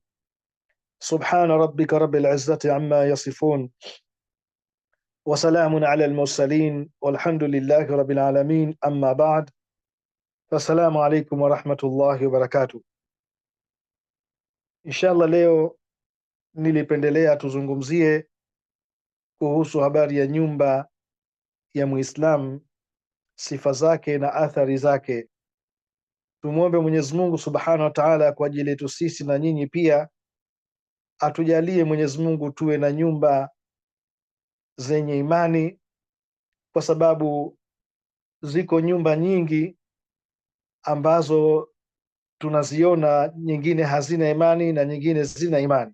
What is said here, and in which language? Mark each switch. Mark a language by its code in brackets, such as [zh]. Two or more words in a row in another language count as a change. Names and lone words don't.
[ar] سبحان ربك رب العزة عما يصفون، وسلام على المرسلين، والحمد لله رب العالمين. أما بعد، فالسلام عليكم ورحمة الله وبركاته. إن شاء الله, [sw] leo nilipendelea tuzungumzie kuhusu habari ya nyumba ya Muislam, sifa zake na athari zake. Tumwombe Mwenyezi Mungu [ar] سبحانه وتعالى [sw] kwa ajili yetu sisi na nyinyi pia, atujalie Mwenyezi Mungu tuwe na nyumba zenye imani, kwa sababu ziko nyumba nyingi ambazo tunaziona, nyingine hazina imani na nyingine zina imani.